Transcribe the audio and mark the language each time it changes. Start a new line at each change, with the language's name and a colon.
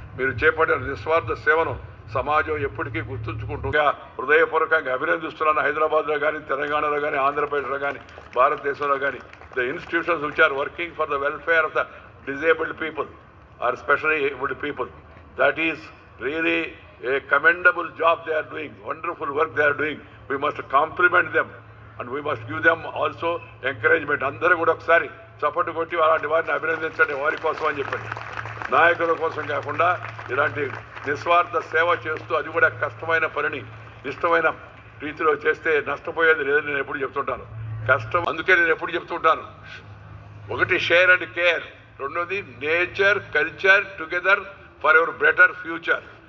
Telugu: మీరు చేపట్టిన నిస్వార్థ సేవను సమాజం ఎప్పటికీ గుర్తుంచుకుంటుండగా హృదయపూర్వకంగా అభినందిస్తున్నాను. హైదరాబాద్లో కానీ, తెలంగాణలో కానీ, ఆంధ్రప్రదేశ్లో కానీ, భారతదేశంలో కానీ
English: The institutions which are working for the welfare of the disabled people are specially abled people. That is really a commendable job they are doing, wonderful work they are doing. We must compliment them and we must give them also encouragement.
Telugu: అందరూ కూడా ఒకసారి చప్పట్లు కొట్టి అలాంటి వారిని అభినందించండి, వారి కోసం అని చెప్పండి. నాయకుల కోసం కాకుండా ఇలాంటి నిస్వార్థ సేవ చేస్తూ, అది కూడా కష్టమైన పనిని ఇష్టమైన రీతిలో చేస్తే నష్టపోయేది లేదని నేను ఎప్పుడు చెప్తుంటాను. కష్టం అందుకే నేను ఎప్పుడు చెప్తుంటాను, ఒకటి షేర్ అండ్ కేర్, రెండోది
English: Nature culture together for ever better future.